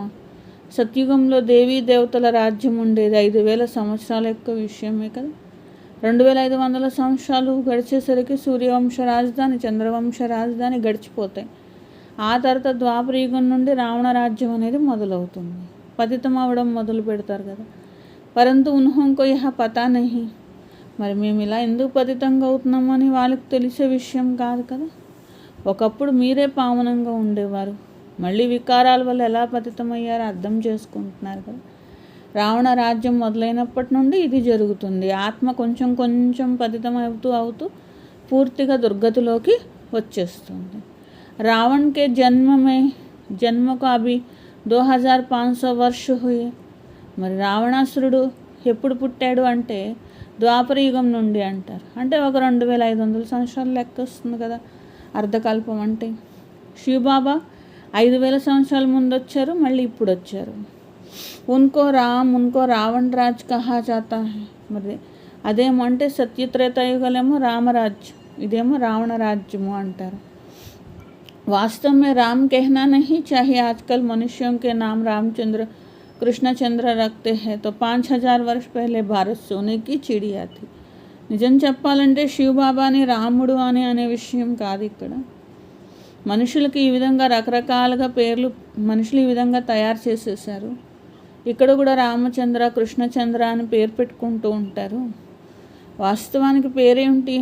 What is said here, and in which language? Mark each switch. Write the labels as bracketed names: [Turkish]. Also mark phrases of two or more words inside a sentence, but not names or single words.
[Telugu] సత్యుగంలో దేవీ దేవతల రాజ్యం ఉండేది. 5,000 సంవత్సరాల యొక్క విషయమే కదా. 2,500 సంవత్సరాలు గడిచేసరికి సూర్యవంశ రాజధాని, చంద్రవంశ రాజధాని గడిచిపోతాయి. ఆ తర్వాత ద్వాపరయుగం నుండి రావణ రాజ్యం అనేది మొదలవుతుంది. పతితం అవ్వడం మొదలు పెడతారు కదా. [Hindi] परंतु उनको यह पता नहीं. [Telugu] మరి మేము ఇలా ఎందుకు పతితంగా అవుతున్నామని వాళ్ళకి తెలిసే విషయం కాదు కదా. ఒకప్పుడు మీరే పావనంగా ఉండేవారు, మళ్ళీ వికారాల వల్ల ఎలా పతితమయ్యారో అర్థం చేసుకుంటున్నారు కదా. రావణ రాజ్యం మొదలైనప్పటి నుండి ఇది జరుగుతుంది. ఆత్మ కొంచెం కొంచెం పతితం అవుతూ పూర్తిగా దుర్గతిలోకి వచ్చేస్తుంది. [Hindi] रावण के जन्म को अभी 2500 वर्ष हुए. [Telugu] మరి రావణాసురుడు ఎప్పుడు పుట్టాడు అంటే ద్వాపర యుగం నుండి అంటారు. అంటే ఒక 2,500 సంవత్సరాలు లెక్క వస్తుంది కదా అర్ధకల్పం అంటే. శివబాబా 5,000 సంవత్సరాల ముందు వచ్చారు, మళ్ళీ ఇప్పుడు వచ్చారు. [Hindi] उनको रावण राज कहा जाता है. [Telugu] మరి అదేమో అంటే సత్యత్రేతాయుగలేమో రామరాజ్యం, ఇదేమో రావణ రాజ్యము అంటారు. [Hindi] वास्तव में राम कहना नहीं चाहिए. आजकल मनुष्यों के नाम रामचंद्र कृष्णचंद्र रखते हैं, तो 5,000 वर्ष पहले भारत सोने की चिड़िया थी. [Telugu] నిజం చెప్పాలంటే శివబాబాని రాముడు అనే విషయం కాదు. ఇక్కడ మనుషులకి ఈ విధంగా రకరకాలుగా పేర్లు మనుషులు ఈ విధంగా తయారు చేసేసారు. ఇక్కడ కూడా రామచంద్ర కృష్ణచంద్ర అని పేరు పెట్టుకుంటూ ఉంటారు. వాస్తవానికి పేరేమిటి?